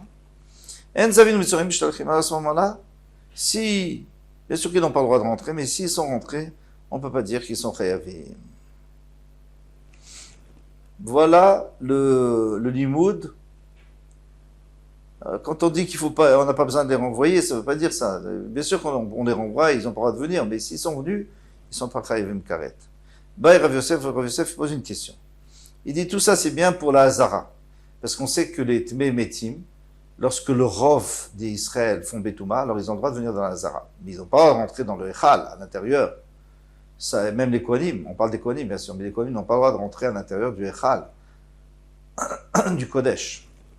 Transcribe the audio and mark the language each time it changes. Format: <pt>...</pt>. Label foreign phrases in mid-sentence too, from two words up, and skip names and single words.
<fr>À ce moment-là, si, bien sûr qu'ils n'ont pas le droit de rentrer, mais s'ils sont rentrés, on ne peut pas dire qu'ils sont chayavim. Voilà le limoud. Quand on dit qu'il faut pas, on n'a pas besoin de les renvoyer, ça ne veut pas dire ça. Bien sûr qu'on les renvoie, ils n'ont pas le droit de venir, mais s'ils sont venus, ils sont pas</fr> <he>חייבים כרת.</he> <fr>Rav Yosef pose une question. Il dit tout ça c'est bien pour la Hazara, parce qu'on sait que les</fr> <he>טמאי מתים,</he> <fr>lorsque le Rov d'Israël font Betouma, alors ils ont le droit de venir dans la Hazara. Mais ils n'ont pas rentré dans le Echal, à l'intérieur. Ça, même les Kohanim, on parle des Kohanim bien sûr, mais les Kohanim n'ont pas le droit de rentrer à l'intérieur du Echal, du Kodesh.</fr>